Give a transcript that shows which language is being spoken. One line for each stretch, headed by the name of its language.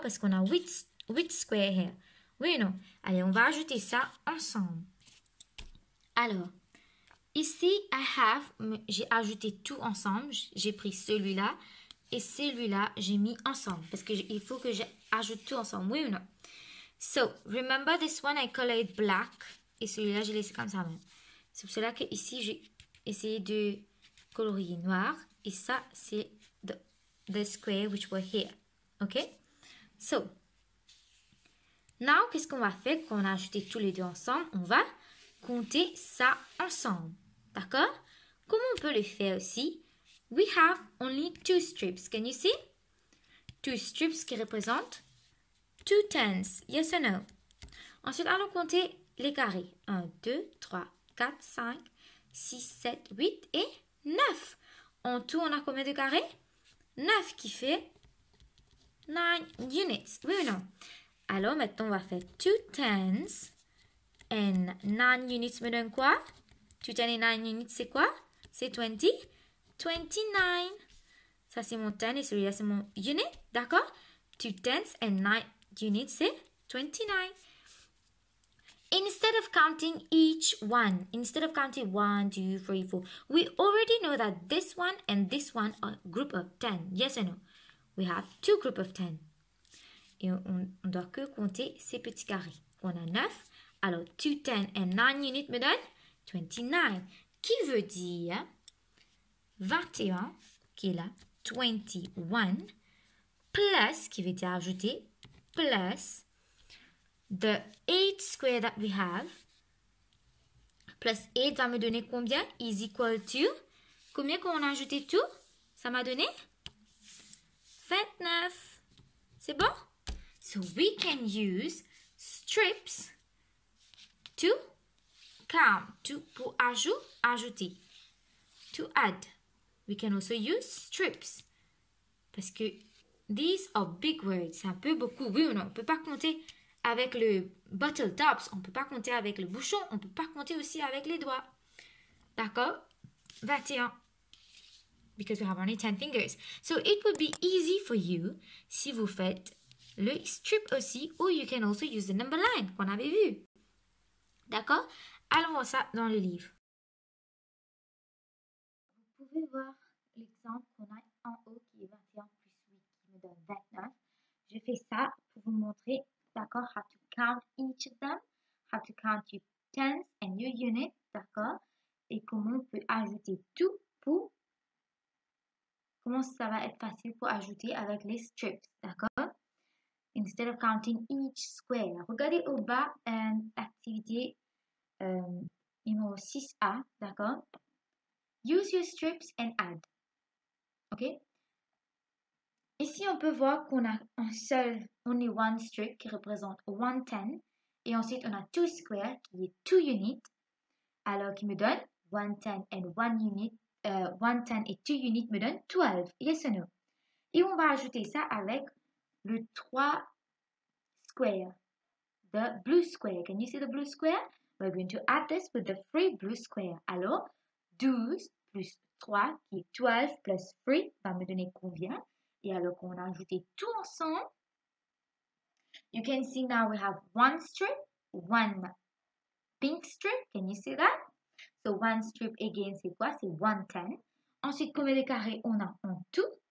French: Parce qu'on a 8
English: squares here.
French: Oui ou non? Allez, on va ajouter ça ensemble. Alors, ici, j'ai ajouté tout ensemble. J'ai pris celui-là et celui-là, j'ai mis ensemble. Parce qu'il faut que j'ajoute tout ensemble. Oui ou non?
English: So, remember this one, I color it black.
French: Et celui-là, j'ai laissé comme ça même. C'est pour cela que ici, j'ai essayé de colorier noir. Et ça, c'est
English: the square which were here. OK?
French: So, now, qu'est-ce qu'on va faire quand on a ajouté tous les deux ensemble? On va compter ça ensemble. D'accord? Comment on peut le faire aussi?
English: We have only 2 strips. Can you see? 2 strips
French: qui représentent
English: 2 tens. Yes or no?
French: Ensuite, allons compter les carrés. 1, 2, 3, 4, 5, 6, 7, 8 et 9. En tout, on a combien de carrés? 9 qui fait 9 units. Oui ou non? Alors, maintenant, on va faire 2 tens and 9 units me donne quoi? 2 tens et 9 units, c'est quoi? C'est 20. 29. Ça, c'est mon 10 et celui-là, c'est mon unit. D'accord?
English: 2 tens and 9 units,
French: c'est 29.
English: Instead of counting each one, instead of counting 1, 2, 3, 4, we already know that this one and this one are a group of 10. Yes or no? We have 2 groups of 10.
French: Et on doit que compter ces petits carrés. On a 9. Alors, 2 10
English: and 9 units
French: me donne 29. Qui veut dire 21, qui est là, 21, plus, qui veut dire ajouter,
English: plus the 8 square that we have,
French: plus 8 va me donner combien?
English: Is equal to,
French: combien qu'on a ajouté tout? Ça m'a donné 29. C'est bon?
English: So we can use strips to count,
French: pour ajouter,
English: to add. We can also use strips.
French: Parce que
English: these are big words.
French: C'est un peu beaucoup. Oui ou non? On ne peut pas compter avec le bottle tops. On ne peut pas compter avec le bouchon. On ne peut pas compter aussi avec les doigts. D'accord? 21.
English: Because we have only 10 fingers. So it would be easy for you
French: si vous faites le strip aussi.
English: Or you can also use the number line
French: qu'on avait vu. D'accord? Allons voir ça dans le livre. Vous pouvez voir l'exemple qu'on a en haut qui est 21 plus 8 qui me donne 29. Je fais ça pour vous montrer, d'accord,
English: how to count each of them, how to count your tens and your units,
French: d'accord, et comment on peut ajouter tout pour, comment ça va être facile pour ajouter avec les strips, d'accord.
English: Instead of counting each square.
French: Regardez au bas, activité numéro 6A, d'accord.
English: Use your strips and add. OK?
French: Ici, on peut voir qu'on a un seul,
English: only one strip
French: qui représente 110. Et ensuite, on a 2 squares qui est 2 units. Alors, qui me donne 110
English: and 1 unit.
French: 110 et 2 units me donne 12. Yes or no? Et on va ajouter ça avec le 3 square.
English: The blue square. Can you see the blue square? We're going to add this with the 3 blue square.
French: Alors, 12 plus 3 qui est 12 plus 3 va me donner combien? Et alors qu'on a ajouté tout ensemble,
English: you can see now we have one strip, one pink strip. Can you see that? So one strip again,
French: c'est quoi? C'est 110. Ensuite, combien de carrés on a en tout?